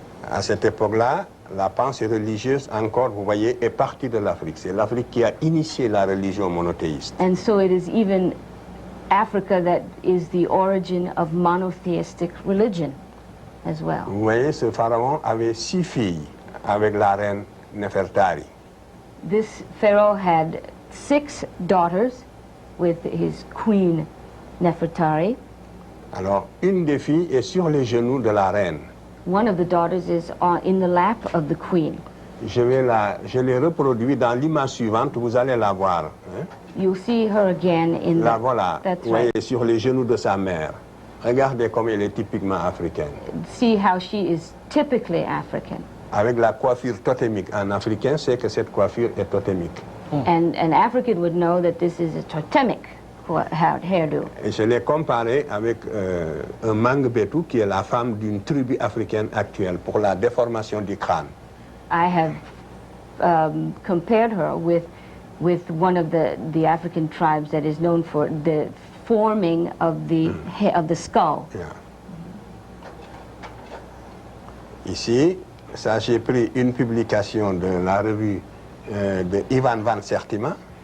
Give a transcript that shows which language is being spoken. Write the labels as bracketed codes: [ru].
[fr] À cette époque-là, la pensée religieuse, encore, vous voyez, est partie de l'Afrique. C'est l'Afrique qui a initié la religion monothéiste. [en] And so it is even Africa that is the origin of monotheistic religion as well. [fr] Vous voyez, ce pharaon avait 6 filles avec la reine Nefertari. [en] This Pharaoh had 6 daughters with his queen Nefertari. [fr] Alors, une des filles est sur les genoux de la reine. [en] One of the daughters is in the lap of the queen. [fr] Je l'ai reproduit dans l'image suivante, vous allez la voir. Hein? [en] You'll see her again in [fr] La [en] the... [fr] voilà, [en] That's [fr] vous voyez, [en] right. [fr] sur les genoux de sa mère. Regardez comme elle est typiquement africaine. [en] See how she is typically African. [fr] Avec la coiffure totémique. En africain, c'est que cette coiffure est totémique. [en] And an African would know that this is a totemic hairdo. [fr] Et je l'ai comparé avec un Mangbetu, qui est la femme d'une tribu africaine actuelle, pour la déformation du crâne. [en] I have compared her with one of the African tribes that is known for the forming of the skull. Yeah. [fr] Ici, ça j'ai pris une publication de la revue de Ivan van Sertima,